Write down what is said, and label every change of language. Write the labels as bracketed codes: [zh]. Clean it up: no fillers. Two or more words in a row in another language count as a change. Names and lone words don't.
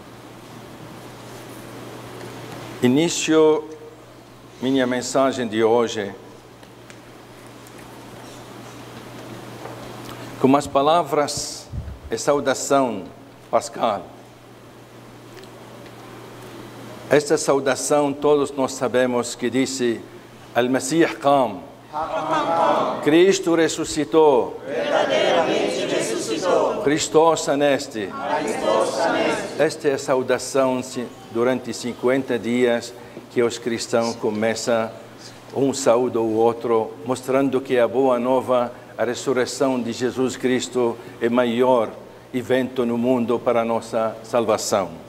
[pt] Inicio minha mensagem de hoje com as palavras e saudação pascal. Esta saudação todos nós sabemos que disse [ar] المسيح قام. [pt] Cristo ressuscitou. Verdadeiramente ressuscitou. [el] Χριστός ανέστη. Χριστός ανέστη. [pt] Esta é a saudação durante 50 dias que os cristãos começam, um saúda o outro, mostrando que a boa nova, a ressurreição de Jesus Cristo é o maior evento no mundo para a nossa salvação.